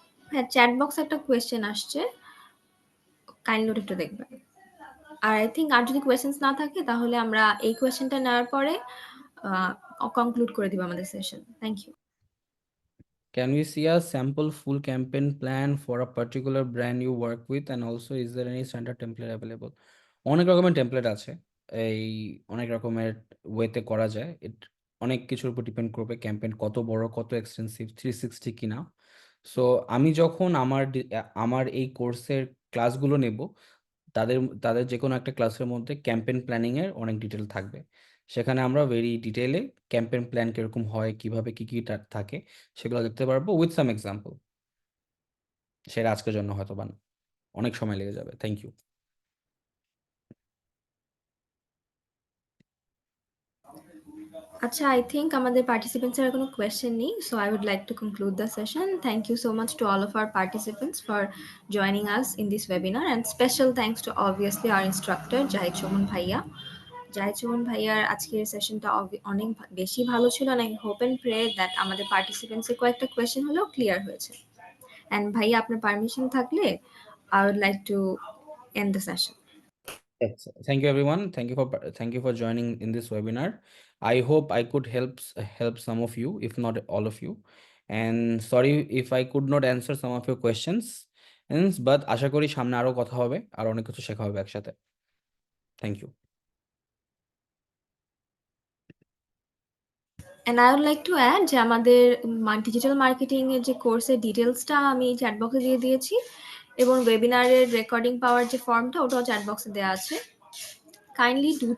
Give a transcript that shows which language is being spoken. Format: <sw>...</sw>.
<bn>হ্যাঁ, চ্যাট বক্সে একটা কোয়েশ্চেন আসছে, কাইন্ডলি ওটা একটু দেখবেন। আর</bn> <en>I think</en> <bn>আর যদি কোয়েশ্চেনস না থাকে তাহলে আমরা এই কোয়েশ্চেনটা নেওয়ার পরে কনক্লুড করে দিব আমাদের session.</bn> <en>Thank you. Can we see a sample full campaign plan for a particular brand you work with, and also is there any standard template available?</en> <bn>অনেক রকমের টেমপ্লেট আছে, এই অনেক রকমের ওয়েতে করা যায়। অনেক কিছুর উপর ডিপেন্ড করবে ক্যাম্পেইন কত বড়, কত এক্সটেন্সিভ, 360 কিনা। সো আমি যখন আমার এই কোর্সের ক্লাসগুলো নেব, তাদের তাদের যে কোনো একটা ক্লাসের মধ্যে ক্যাম্পেইন প্ল্যানিং এর অনেক ডিটেল থাকবে। সেখানে আমরা ভেরি ডিটেইলে ক্যাম্পেইন প্ল্যান কিরকম হয়, কিভাবে কি কি থাকে সেগুলো দেখতে পারবো</bn> <en>With some example.</en> <bn>সেটা আজকের জন্য হয়তো বা না, অনেক সময় লেগে যাবে।</bn> <en>Thank you.</en> <bn>আচ্ছা,</bn> <en>I think</en> <bn>আমাদের participants এর কোনো question নেই।</bn> <en>So I would like to conclude the session. Thank you so much to all of our participants for joining us in this webinar, and special thanks to obviously our instructor Jahid Sumon ভাইয়া।</en> <bn>জাহিদ সুমন ভাইয়ার আজকের সেশনটা অনেক বেশি ভালো ছিল,</bn> <en>and I hope and pray that</en> <bn>আমাদের participants এর কয়েকটা question হলেও ক্লিয়ার হয়েছে।</bn> <en>And</en> <bn>ভাইয়া আপনার পারমিশন থাকলে</bn> <en>I would like to end the session. Yes. Thank you everyone. Thank you for joining in this webinar. I hope I could help some of you, if not all of you. And sorry if I could not answer some of your questions. But</en> <bn>আশা করি সামনে আরো কথা হবে, আর অনেক কিছু শেখা হবে একসাথে।</bn> <en>Thank you. And I would like to add</en> <bn>যে আমাদের ডিজিটাল মার্কেটিং এর যে কোর্সের ডিটেলসটা আমি চ্যাট বক্সে দিয়ে দিয়েছি, এবং ওয়েবিনারের রেকর্ডিং পাওয়ার যে ফর্মটা ওটাও চ্যাট বক্সে দেওয়া আছে। কাইন্ডলি</bn>